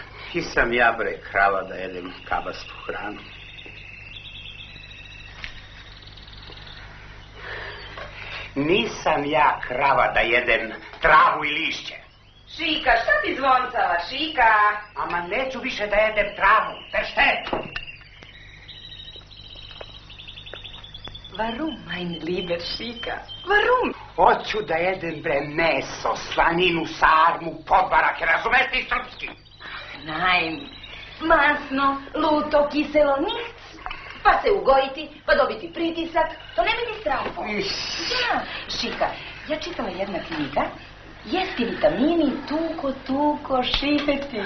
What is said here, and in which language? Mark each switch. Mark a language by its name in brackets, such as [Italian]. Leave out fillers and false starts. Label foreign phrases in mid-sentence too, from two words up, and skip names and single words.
[Serbian] Nisam ja, bre, krava da jedem kabastu hranu. Nisam ja krava da jedem travu i lišće. Šika, šta ti zvoncava, Šika? Ama neću više da jedem travu, versteh? [German] Warum, mein lieber Šika? Warum? [Serbian] Hoću da jedem, bre, meso, slaninu, sarmu, podvarake, razumeš ti srpski? Nein, masno, luto, kiselo, nichts. Pa se ugojiti, pa dobiti pritisak, to ne bi ti strahom. Ja, Šika, ja čitala jedna knjiga, jesti vitamini, tuko, šipeti.